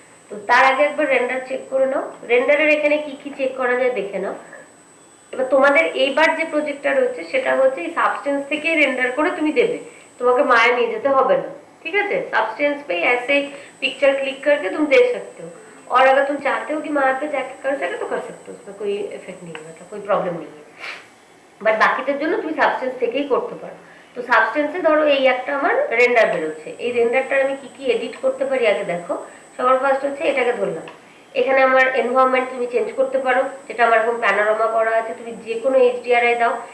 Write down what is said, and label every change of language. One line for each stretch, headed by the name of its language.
Bangla: তো তার আগে একবার রেন্ডার চেক করে নাও, রেন্ডারের এখানে কি কি চেক করা যায় দেখে নাও। এবার তোমাদের এইবার যে প্রজেক্টটা রয়েছে সেটা হচ্ছে এই সাবস্টেন্স থেকে রেন্ডার করে তুমি দেবে, তোমাকে माया নিয়ে যেতে হবে না,
Hindi: ठीक है। सब्सटेंस पे ऐसे पिक्चर क्लिक करके तुम दे सकते हो। और अगर तुम चाहते हो कि मैं यहाँ पे जाके कर सके तो कर सकते हो, उसमें कोई इफेक्ट नहीं है, मतलब कोई प्रॉब्लम नहीं है।
Bangla: বাট বাকিটার জন্য তুমি সাবস্টেন্স থেকেই করতে পারো। তো সাবস্টেন্সে ধরো এই একটা আমার রেন্ডার বেরোচ্ছে, এই রেন্ডারটার আমি কি কি এডিট করতে পারি আগে দেখো। সবার ফার্স্ট হচ্ছে এটাকে ধরলাম, এখানে আমার এনভায়রনমেন্ট তুমি চেঞ্জ করতে পারো, যেটা আমার এখন প্যানোরামা করা আছে, তুমি যে কোনো এইচডিআরআই দাও।